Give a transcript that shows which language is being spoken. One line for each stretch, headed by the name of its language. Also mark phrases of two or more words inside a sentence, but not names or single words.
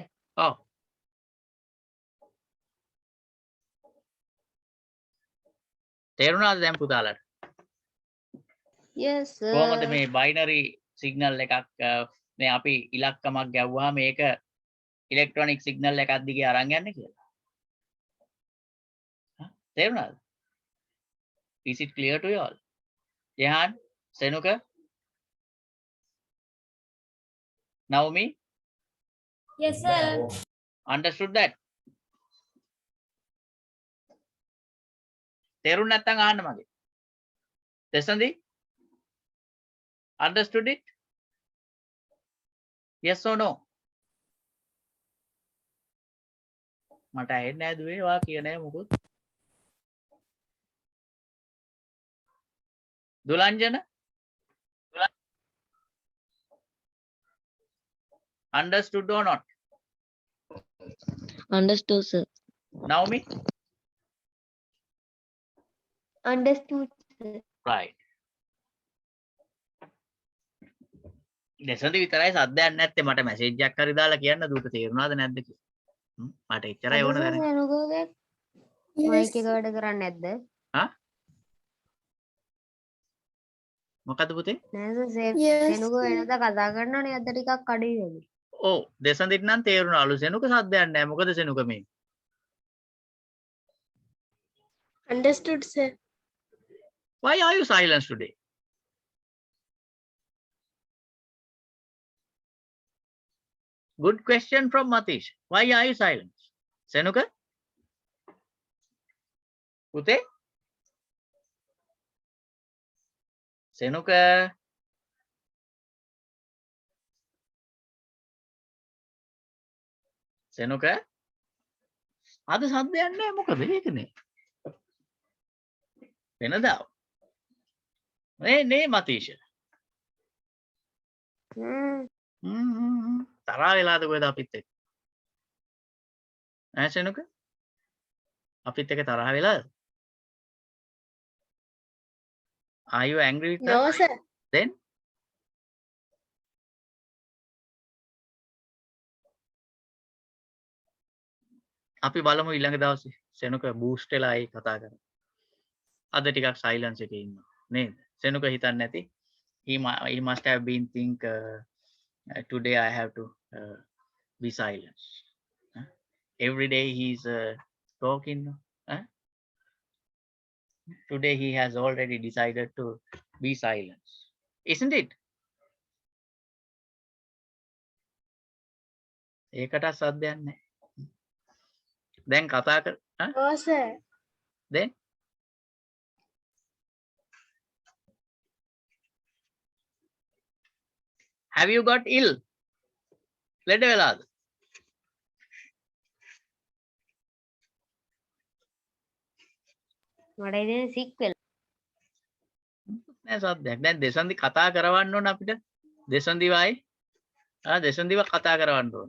Sinhala: ඔව්. තේරුණාද දැන් පුතාලට?
English: yes sir.
Sinhala: කොහොමද මේ බයිනරි සිග්නල් එකක් මේ අපි ඉලක්කමක් ගැව්වහම මේක ඉලෙක්ට්‍රොනික සිග්නල් එකක් දිගේ අරන් යන්නේ කියලා. තේරුණාද?
English: Is it clear to you all? Jehan, Senuka, Naomi? Yes, sir. Understood that?
Sinhala: තේරුණ නැත්නම් අහන්න මගේ.
English: Desandi? Understood it? Yes or no?
Sinhala: මට ඇහෙන්නේ නැහැ දුවේ වා කියන්නේ මොකොත්. දුලංජන?
English: Understood or not? understood sir. Naomi? understood sir. right.
Sinhala: දෙසඳි විතරයි සද්දයක් නැත්තේ මට මැසේජ් එකක් හරි දාලා කියන්න දුක තේරුණාද නැද්ද කියලා. මට එච්චරයි ඕන දැන. සෙනුගෝගේ මයික් එක වැඩ කරන්නේ නැද්ද? මොකද පුතේ? නෑ සර්
English: Yes.
Sinhala: සෙනුගෝ වෙනද කතා කරනවනේ අද ටිකක් අඩුයි වගේ. ඔව් දෙසඳිට නම් තේරුණාලු සෙනුක සද්දයක් නැහැ. මොකද සෙනුක මේ?
English: Understood, sir. Why are you silent today? Good question from Matish. Why are you silent? Senuka? Pute? Senuka? Senuka?
Sinhala: අද සද්දයක් නැහැ මොකද ඒකනේ වෙනදා නේ මතීෂ තරහා වෙලාද කොහෙද අපිත් එක්ක ඈ සෙනුක අපිත් එක්ක තරහා වෙලාද
English: are you angry with No, us? sir.
Sinhala: Then අපි බලමු ඊළඟ දවසේ සෙනුක බූස්ට් වෙලා ආයි කතා කරමු. අද ටිකක් සයිලන්ස් එකේ ඉන්නවා නේද? සෙනුක හිතන්නේ නැති.
English: He must have been think today I have to be silent. Every day he's talking. Today he has already decided to be silent. Isn't it?
Sinhala: ඒකට සද්දයක් නැහැ. දැන් කතා කර
English: Oh, sir. then have you got ill?
Sinhala: ලෙඩ වෙලාද? මට ඉතින් සික් වෙලා. නෑ සද්දයක්. දැන් දෙසන්දි කතා කරවන්න ඕන අපිට. දෙසන්දිවයි දෙසන්දිව කතා කරවන්න ඕන.